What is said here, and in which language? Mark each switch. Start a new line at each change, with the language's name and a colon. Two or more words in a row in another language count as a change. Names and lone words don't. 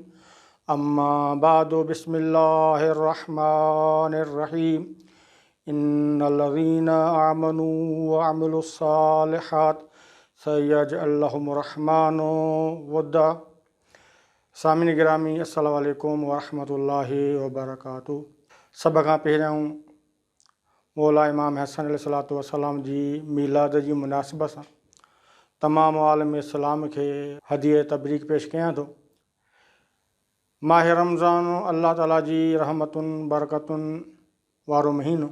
Arabic: أما بعد، بسم الله الرحمن الرحيم. إن الذين آمنوا وعملوا الصالحات سيجعل لهم الرحمن ودا.
Sindhi: सामिन गिरामी,
Arabic: السلام عليكم ورحمة الله وبركاته.
Sindhi: सभ खां पहिरियों मौला इमाम हसन
Arabic: عليه الصلاة والسلام
Sindhi: जी मीलाद जी मुनासिबत सां तमामु आलम इस्लाम खे हदिया तबरीक पेश कयां थो। माह रमज़ान अल्लाह ताला जी रहमतुन बरकतुन वारो महीनो।